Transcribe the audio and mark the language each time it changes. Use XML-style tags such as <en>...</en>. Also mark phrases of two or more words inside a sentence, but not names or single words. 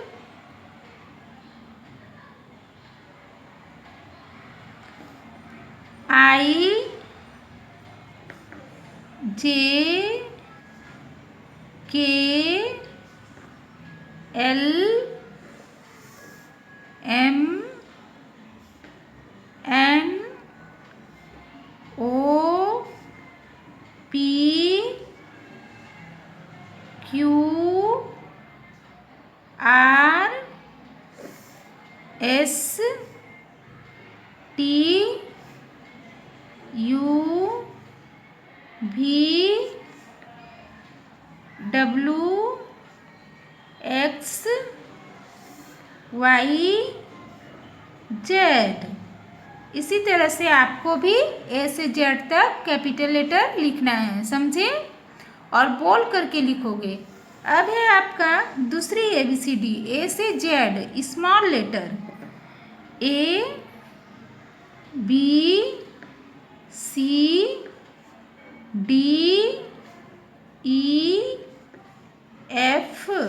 <en>I, J, K, L, M, N, O, P, Q, R, S, T, U, V, X Y Z।</en> <hi>इसी तरह से आपको भी A से Z तक</hi> <en>capital letter</en> <hi>लिखना है, समझे? और बोल करके लिखोगे। अब है आपका दूसरी ABCD, A से Z</hi> <en>small letter, A B C D E F।</en>